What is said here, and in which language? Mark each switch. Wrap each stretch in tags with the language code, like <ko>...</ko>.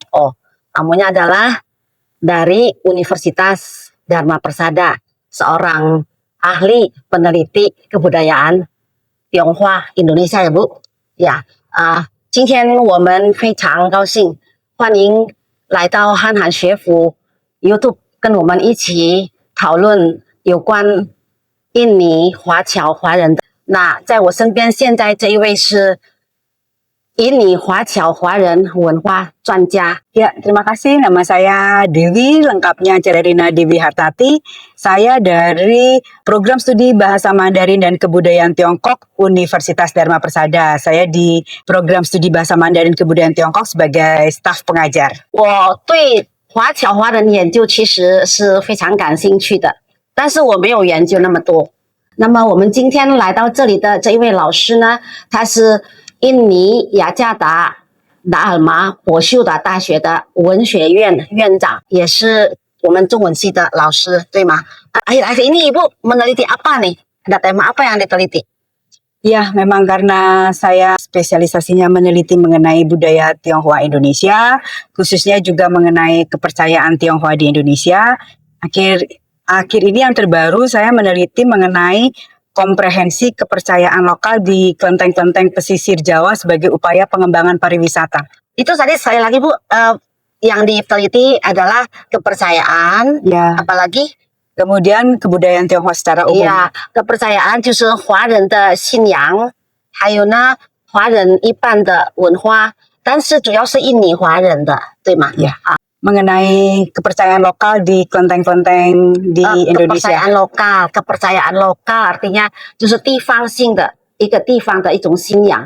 <id>Oh, tamunya adalah dari Universitas Dharma Persada, seorang ahli peneliti kebudayaan Tionghoa Indonesia ya Bu.</id> <zh>Ya, 今天我们非常高兴，欢迎来到汉韩学府 YouTube 跟我们一起讨论有关印尼华侨华人的。那在我身边现在这一位是印尼华侨华人文化专家。</zh> <id>Ya, terima kasih. Nama saya Dewi, lengkapnya Cererina Dewi Hartati. Saya dari Program Studi Bahasa Mandarin dan Kebudayaan Tiongkok Universitas Dharma Persada. Saya di Program Studi Bahasa Mandarin Kebudayaan Tiongkok sebagai staf pengajar.</id> <zh>我对华侨华人研究其实是非常感兴趣的，但是我没有研究那么多。那么我们今天来到这里的这一位老师呢，他是印尼雅加达达尔马博秀达大学的文学院院长，也是我们中文系的老师，对吗？</zh> <id>Akhir-akhir ini Ibu meneliti apa nih? Ada tema apa yang diteliti? Ya, memang karena saya spesialisasinya meneliti mengenai budaya Tionghoa Indonesia, khususnya juga mengenai kepercayaan Tionghoa di Indonesia. Akhir ini yang terbaru saya meneliti mengenai komprehensi kepercayaan lokal di kelenteng-kelenteng pesisir Jawa sebagai upaya pengembangan pariwisata. Itu tadi sekali lagi Bu, yang diteliti adalah kepercayaan, Ya, apalagi? kemudian kebudayaan Tionghoa secara umum.</id> <zh>kepercayaan就是华人的信仰，还有呢华人一般的文化，但是主要是印尼华人的，对吗？</zh> <id>Ya. Mengenai kepercayaan lokal di kelenteng-kelenteng di Indonesia. kepercayaan lokal artinya</id> <zh>就是地方性的一个地方的一种信仰。</zh>